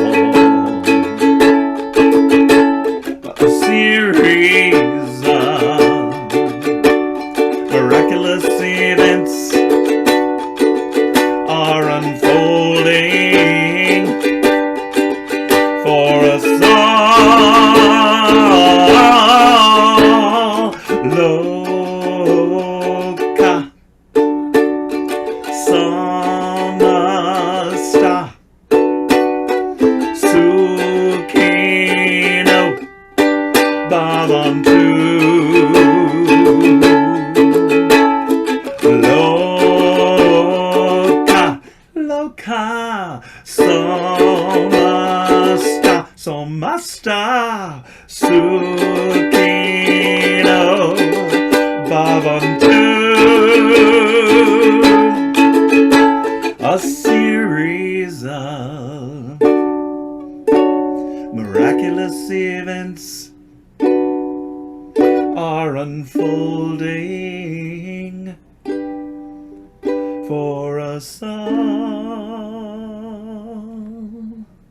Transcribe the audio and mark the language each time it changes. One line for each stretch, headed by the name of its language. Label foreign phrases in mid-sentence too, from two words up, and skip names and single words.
English: A series of miraculous events are unfolding for us all.
Sanskrit: Loca samasta sukino bhavantu. Loka somasta sukino bhavantu.
English: A series of miraculous events are unfolding for us all.